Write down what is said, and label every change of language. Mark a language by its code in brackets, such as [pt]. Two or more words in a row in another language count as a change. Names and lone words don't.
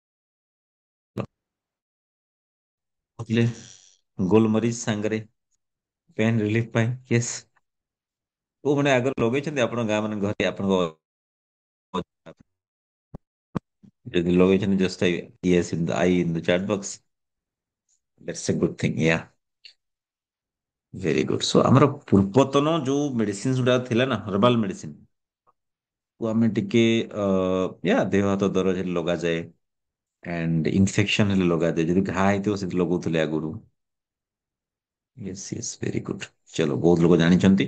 [or] ବୁଝିଲେ, ଗୋଲମରିଚ ସାଙ୍ଗରେ [en] pain relief [or] ପାଇଁ, ୟେସ୍। କୋଉମାନେ ଆଗରୁ ଲଗେଇଛନ୍ତି ଆପଣଙ୍କ ଗାଁ ମାନେ ଘରେ ଆପଣଙ୍କ ଯଦି ଲଗେଇଛନ୍ତି ଜଷ୍ଟ [en] yes in the I in the chat box. That's a good thing. Yeah, very good. [or] So ଆମର ପୂର୍ବତନ ଯୋଉ ମେଡିସିନ ଗୁଡା ଥିଲା ନା [en] herbal medicine [or] କୁ ଆମେ ଟିକେ ଦେହ ହାତ ଦରଜ ହେଲେ ଲଗାଯାଏ [en] and infection [or] ହେଲେ ଲଗାଯାଏ ଯଦି ଘା ହେଇଥିବ ସେଠି ଲଗଉଥିଲେ ଆଗରୁ। [en] yes yes very good. [or] ଚଲୋ ବହୁତ ଲୋକ ଜାଣିଛନ୍ତି।